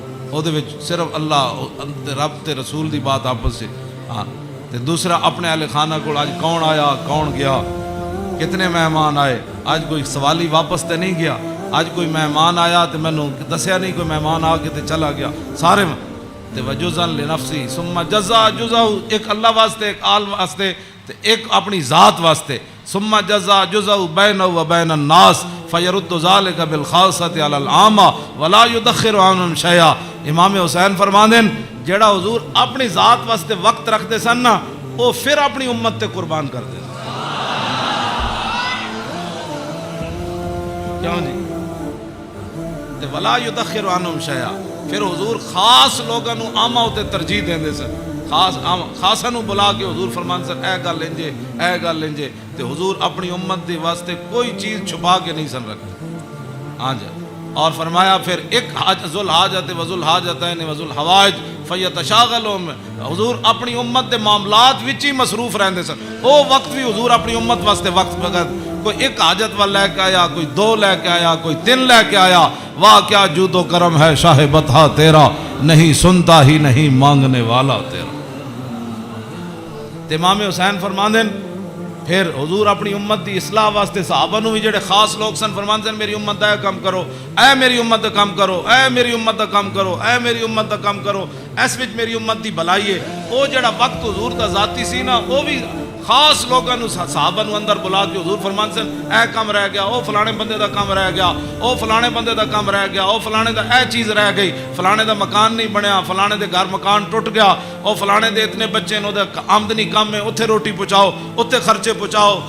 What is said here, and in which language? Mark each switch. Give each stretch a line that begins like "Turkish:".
Punjabi: او دے وچ صرف اللہ رب تے رسول دی بات آپس سے، ہاں تے دوسرا اپنے اہل خانہ کو آج کون آیا کون گیا، کتنے مہمان آئے، آج کوئی سوالی واپس تے نہیں گیا، آج کوئی مہمان آیا تو میں نے دسیا نہیں کوئی مہمان آ کے تے چلا گیا، سارے تے
Arabic: وجزن لنفسی ثم جزا جزہ،
Punjabi: ایک اللہ واسطے، ایک آل واسطے، تے ایک اپنی ذات واسطے.
Arabic: ثم جزا جزہ بینہ و بین الناس فیرد ذالک بالخاصۃ علی العامہ ولا یدخر عنہم شیئا.
Punjabi: امام حسین فرماندے جیڑا حضور اپنی ذات واسطے وقت رکھتے سن نا، وہ پھر اپنی امت تے قربان کر دے. کیوں جی؟ تے
Arabic: ولا یدخر عنہم شیئا،
Punjabi: پھر حضور خاص لوگاں نو عامہ تے ترجیح دیندے سن. خاصاں نو بلا کے حضور فرمان سن اے گل انجے، اے گل انجے. تے حضور اپنی امت دے واسطے کوئی چیز چھپا کے نہیں سن رکھتے. ہاں جی. اور فرمایا پھر ایک
Arabic: ذل حاجت و ذل حاجتین و ذل حوائج فیتشاغلوا،
Punjabi: حضور اپنی امت دے معاملات وچ ہی مصروف رہندے سن. او وقت بھی حضور اپنی امت واسطے وقت وقت کوئی ایک حاجت والا لے کے آیا، کوئی دو لے کے آیا، کوئی تین لے کے آیا.
Urdu: واہ کیا جود و کرم ہے شاہ بطحا تیرا، نہیں سنتا ہی نہیں مانگنے والا تیرا.
Punjabi: امام حسین فرماندے پھر حضور اپنی امت دی اصلاح واسطے صحابہ نو بھی جڑے خاص لوگ سن فرماندے میری امت دا کام کرو، اے میری امت دا کام کرو، اے میری امت دا کام کرو، اے میری امت دا کام کرو. اس وچ میری امت دی بھلائی ہے. او جڑا وقت حضور دا ذاتی سی نا، او بھی خاص لوگاں نو صحابہ نو اندر بلا کے حضور فرمان سن اے کام رہ گیا، او فلانے بندے دا کام رہ گیا، او فلانے بندے دا کام رہ گیا، او فلانے دا اے چیز رہ گئی، فلانے دا مکان نہیں بنیا، فلانے دے گھر مکان ٹوٹ گیا، او فلانے دے اتنے بچے نو دے آمدنی کم ہے، اتھے روٹی پہنچاؤ، اتھے خرچے پہنچاؤ.